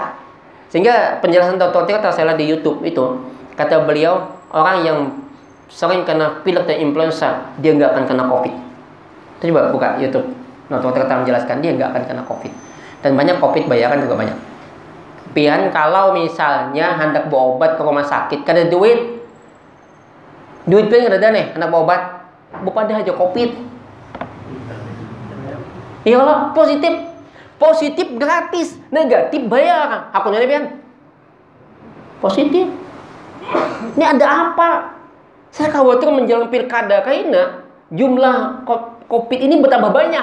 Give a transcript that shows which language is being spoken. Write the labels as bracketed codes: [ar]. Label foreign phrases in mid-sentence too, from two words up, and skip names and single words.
[id] Sehingga penjelasan Dr. Tirta saya lihat di YouTube itu, kata beliau, orang yang sering kena pilek dan influenza, dia nggak akan kena COVID. Itu coba buka YouTube. Dr. Tirta menjelaskan dia nggak akan kena COVID. Dan banyak COVID bayaran juga banyak. [bjn] Pian kalau misalnya hendak berobat ke rumah sakit, kada duit pian kada ada nih, hendak berobat, [id] bukan aja COVID. Iyalah, positif gratis, negatif bayar. Aku nyari pian positif. Ini ada apa? Saya khawatir menjelang pilkada kayaknya jumlah COVID ini bertambah banyak.